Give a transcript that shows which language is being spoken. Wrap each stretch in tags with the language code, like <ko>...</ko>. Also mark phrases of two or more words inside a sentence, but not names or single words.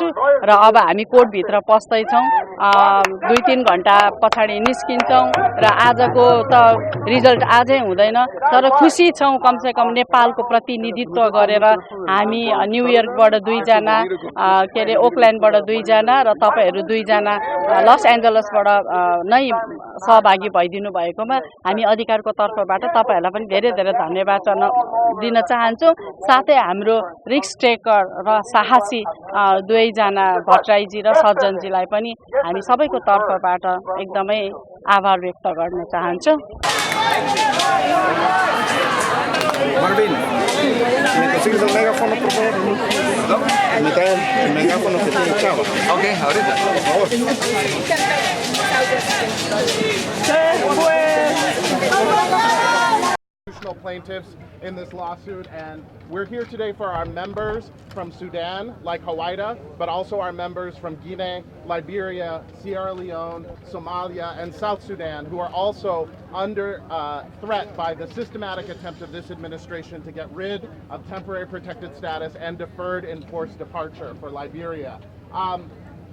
<ne>र अब हामी कोर्टभित्र पस्दैछौँ, 2-3 घन्टा पछाडि निस्किन्छौँ र आजको त रिजल्ट आजै हुँदैन, तर खुसी छौँ कमसेकम नेपालको प्रतिनिधित्व गरेर हामी न्युयोर्कबाट 2 जना, के अरे ओकल्यान्डबाट 2 जना र तपाईँहरू 2 जना लस एन्जलसबाट नै सहभागी भइदिनु भएकोमा हामी अधिकारको तर्फबाट तपाईँहरूलाई पनि धेरै धेरै धन्यवाद दिन चाहन्छु। साथै हाम्रो</ne> <en>risk taker</en> <ne>र साहसी 2 जना भट्टराईजी र सज्जनजीलाई पनि हामी सबैको तर्फबाट एकदमै आभार व्यक्त गर्न चाहन्छु।</ne> <es>Marvin, ¿me consigues el megáfono, por favor? ¿No? El megáfono que tiene Chava. Ok, ahorita. Por favor.</es> <en>Plaintiffs in this lawsuit, and we're here today for our members from Sudan, like Hawaii, but also our members from Guinea, Liberia, Sierra Leone, Somalia, and South Sudan, who are also under threat by the systematic attempt of this administration to get rid of temporary protected status and deferred enforced departure for Liberia.</en>